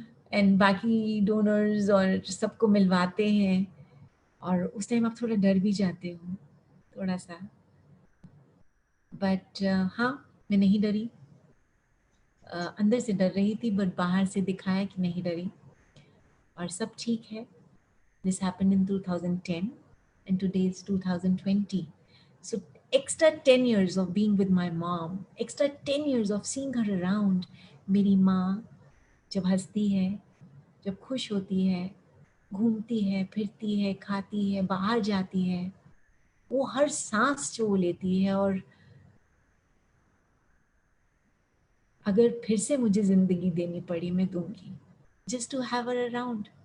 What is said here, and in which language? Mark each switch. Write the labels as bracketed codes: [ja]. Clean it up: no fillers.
[hi] And बाकी donors और सबको मिलवाते हैं, और उस टाइम आप थोड़ा डर भी जाते हो थोड़ा सा, बट हाँ मैं नहीं डरी। अंदर से डर रही थी बट बाहर से दिखाया कि नहीं डरी, और सब ठीक है। [en] This happened in 2010 and today is 2020. So extra 10 years of being with my mom, extra 10 years of seeing her around. [hi] मेरी माँ जब हंसती है, जब खुश होती है, घूमती है, फिरती है, खाती है, बाहर जाती है, वो हर सांस जो वो लेती है, और अगर फिर से मुझे जिंदगी देनी पड़ी मैं दूंगी, [en] Just to have her around.